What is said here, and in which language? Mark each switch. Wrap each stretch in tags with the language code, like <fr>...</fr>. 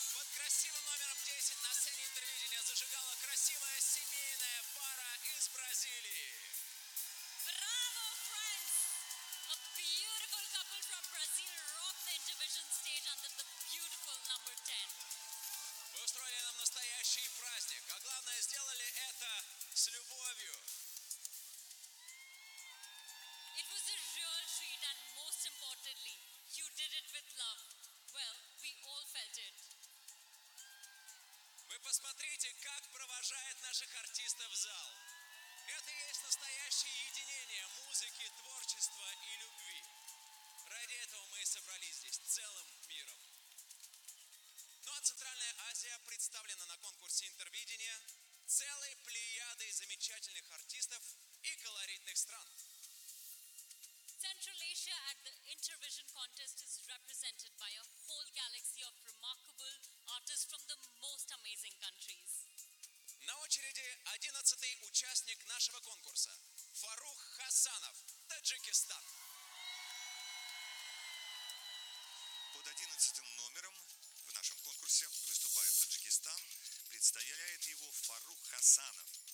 <ru>Красивым номером 10 на сцене Интервидения зажигала красивая семейная пара из Бразилии. Браво, friends!</ru> <en>A beautiful couple from Brazil rocked the Intervision stage under the beautiful number 10.</en> <ru>Вы устроили нам настоящий праздник, а главное, сделали это с любовью.</ru> <en>It was a real treat and most importantly, you did it with love. Well, we all felt it.</en> <ru>Вы посмотрите, как провожает наших артистов зал. Это и есть настоящее единение музыки, творчества и любви. Ради этого мы и собрались здесь целым миром. Ну а Центральная Азия представлена на конкурсе Интервидения целой плеядой замечательных артистов и колоритных стран.</ru> <en>Central Asia at the Intervision contest is represented by a whole galaxy of remarkable artists from the most amazing countries.</en> <ru>На очереди 11-й участник нашего конкурса Фарух Хасанов, Таджикистан. Под 11-м номером в нашем конкурсе выступает Таджикистан. Представляет его Фарух Хасанов.</ru>